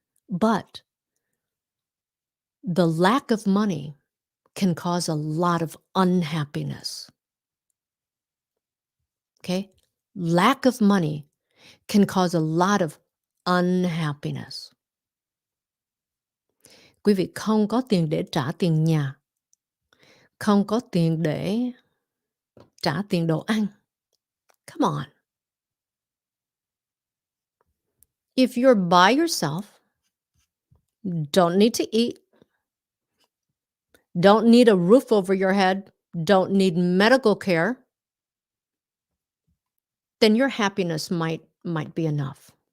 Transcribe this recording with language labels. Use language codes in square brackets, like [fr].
[en] But the lack of money can cause a lot of unhappiness. Okay? Lack of money can cause a lot of unhappiness. [vi] Quý vị không có tiền để trả tiền nhà, không có tiền để trả tiền đồ ăn. [en] Come on. If you're by yourself, don't need to eat, don't need a roof over your head, don't need medical care, then your happiness might be enough.